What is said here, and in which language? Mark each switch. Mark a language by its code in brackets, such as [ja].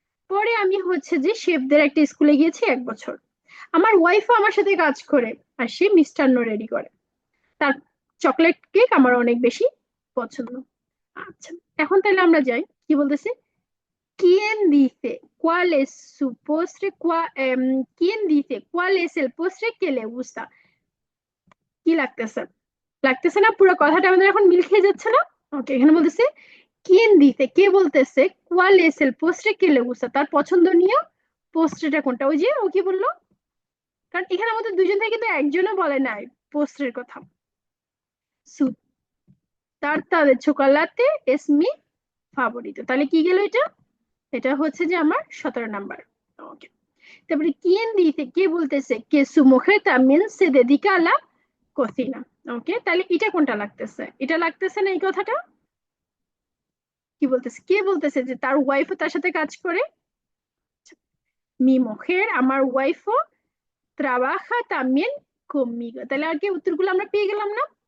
[bn] পরে আমি হচ্ছে যে শেফদের একটা স্কুলে গিয়েছি 1 বছর। আমার ওয়াইফও আমার সাথে কাজ করে, আর সে মিষ্টান্ন রেডি করে। তার চকলেট কেক আমার অনেক বেশি পছন্দ। আচ্ছা, এখন তাহলে আমরা যাই, কি বলতেছে, [es] ¿quién dice cuál es su postre? ¿Quién dice cuál es el postre que le gusta? [bn] কি লাগতেছে, লাগতেছে না? পুরো কথাটা আমাদের এখন মিল খেয়ে যাচ্ছে না? ওকে, এখানে বলতেছে [es] ¿quién dice, [bn] কে বলতেছে, [es] cuál es el postre que le gusta, [bn] তার পছন্দনীয় পোস্ট্রেটা কোনটা। ওই যে ও কি বললো, কারণ এখানে আমাদের দুজন থেকে কিন্তু একজনও বলে নাই পোস্ট্রের কথা। [es] Su tarta de chocolate es mi favorito, [bn] তাহলে কি গেল এটা, এটা হচ্ছে যে আমার 17 নাম্বার। ওকে, তারপরে [es] quién dice, [bn] কে বলতেছে [es] que su mujer también se dedica a la cocina। [bn] ওকে, তাহলে এটা কোনটা লাগতেছে, এটা লাগতেছে না এই কথাটা। কি বলতেছে, কে বলতেছে যে তার ওয়াইফও তার সাথে কাজ করে। [es] mi mujer, [bn] আমার ওয়াইফও [es] trabaja también conmigo, [bn] তাহলে আর কি উত্তরগুলো আমরা পেয়ে গেলাম না?